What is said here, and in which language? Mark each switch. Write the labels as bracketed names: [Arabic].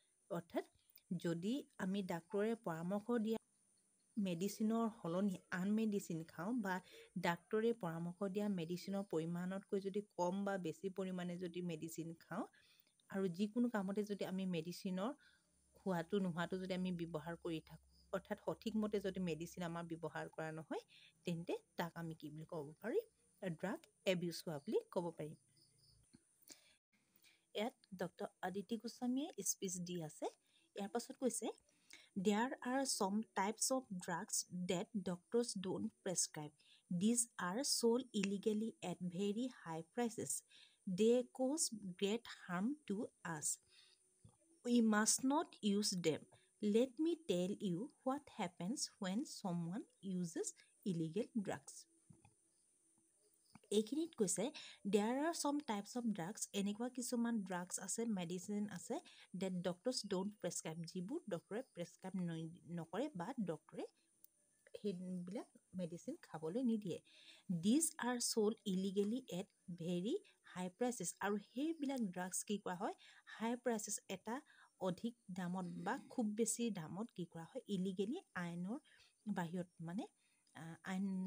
[Assamese] অৰ্থাৎ যদি আমি ডাক্তৰে পৰামৰ্শ দিয়া মেডিচিনৰ সলনি আন মেডিচিন খাওঁ বা ডাক্তৰে পৰামৰ্শ দিয়া মেডিচিনৰ পৰিমাণতকৈ যদি কম বা বেছি পৰিমাণে যদি মেডিচিন খাওঁ আৰু যিকোনো কামতে যদি আমি মেডিচিনৰ হোৱাটো নোহোৱাটো যদি আমি ব্যৱহাৰ কৰি থাকোঁ অৰ্থাৎ সঠিকমতে যদি মেডিচিন আমাৰ ব্যৱহাৰ কৰা নহয় তেন্তে তাক আমি কি বুলি ক'ব পাৰিম ড্ৰাগ এবিউজ হোৱা বুলি ক'ব পাৰিম। ইয়াত ডক্টৰ আদিতি গোস্বামীয়ে স্পীচ দি আছে। ইয়াৰ পাছত কৈছে [English] There are some types of drugs that doctors don't prescribe. These are sold illegally at very high prices. They cause great harm to us. We must not use them. Let me tell you what happens when someone uses illegal drugs. [Assamese] এইখিনিত কৈছে [English] there are some types of drugs [Assamese] এনেকুৱা কিছুমান drugs আছে medicine আছে [English] that doctors don't prescribe [Assamese] যিবোৰ ডক্টৰে prescribe নকৰে বা ডক্টৰে সেইবিলাক মেডিচিন খাবলৈ নিদিয়ে। [English] these are sold illegally at very high prices [Assamese] আৰু সেইবিলাক ড্ৰাগছ কি কৰা হয় হাই প্ৰাইচেছ এটা অধিক দামত বা খুব বেছি দামত কি কৰা হয় ইলিগেলি আইনৰ বাহিৰত মানে আইন